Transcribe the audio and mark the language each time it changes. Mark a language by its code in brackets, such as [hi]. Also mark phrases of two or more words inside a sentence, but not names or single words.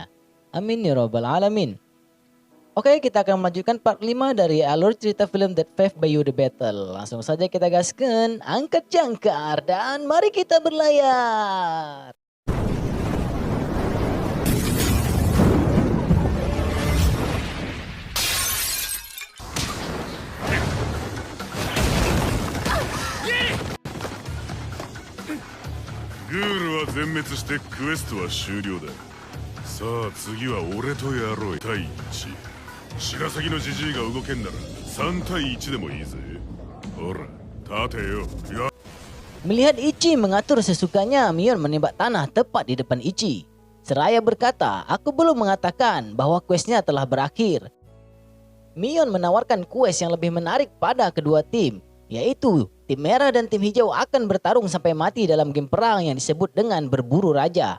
[ar] آمين يا رب العالمين. [id] Oke, kita akan melanjutkan part 5 dari alur cerita film That Five by You The Battle. Langsung saja kita gaskan, angkat jangkar, dan mari kita berlayar. [ja] Ghoul は全滅してクエストは終了だ。さあ次は俺とやろう。対1。白鷺のジジイが動けんなら3対1でもいいぜ。ほら立てよ。 [id] Melihat Ichi mengatur sesukanya, Mion menembak tanah tepat di depan Ichi. Seraya berkata, aku belum mengatakan bahwa questnya telah berakhir. Mion menawarkan quest yang lebih menarik pada kedua tim, yaitu tim merah dan tim hijau akan bertarung sampai mati dalam game perang yang disebut dengan berburu raja.